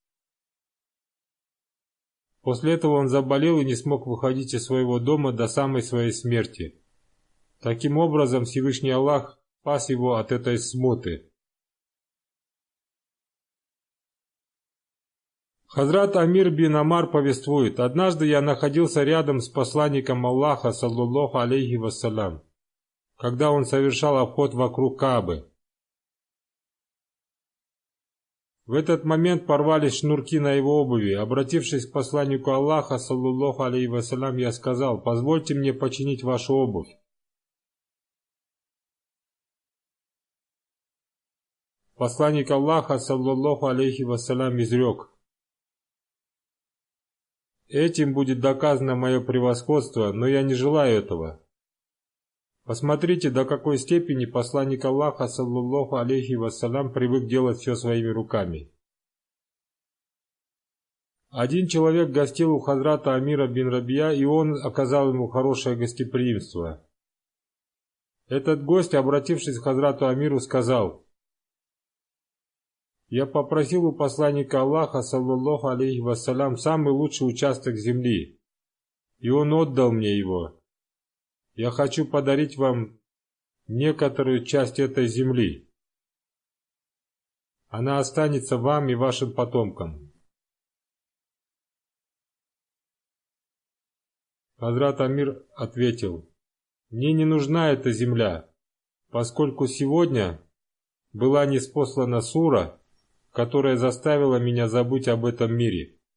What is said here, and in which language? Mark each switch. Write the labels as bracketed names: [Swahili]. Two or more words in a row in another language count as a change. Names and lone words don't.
[Russian] После этого он заболел и не смог выходить из своего дома до самой своей смерти. Таким образом, Всевышний Аллах спас его от этой смуты. Хазрат Амир бин Амар повествует: однажды я находился рядом с посланником Аллаха, [Arabic] صلى الله عليه وسلم, [Russian] когда он совершал обход вокруг Каабы. В этот момент порвались шнурки на его обуви. Обратившись к посланнику Аллаха, [Arabic] صلى الله عليه وسلم, [Russian] я сказал: позвольте мне починить вашу обувь. Посланник Аллаха, [Arabic] صلى الله عليه وسلم, [Russian] изрек: этим будет доказано мое превосходство, но я не желаю этого. Посмотрите, до какой степени посланник Аллаха, [Arabic] صلى الله عليه وسلم, [Russian] привык делать все своими руками. Один человек гостил у Хазрата Амира бин Рабия, и он оказал ему хорошее гостеприимство. Этот гость, обратившись к Хазрату Амиру, сказал: я попросил у посланника Аллаха, [Arabic] صلى الله عليه وسلم, [Russian] самый лучший участок земли, и он отдал мне его. Я хочу подарить вам некоторую часть этой земли. Она останется вам и вашим потомкам. Хазрат Амир ответил: мне не нужна эта земля, поскольку сегодня была ниспослана сура, которая заставила меня забыть об этом мире.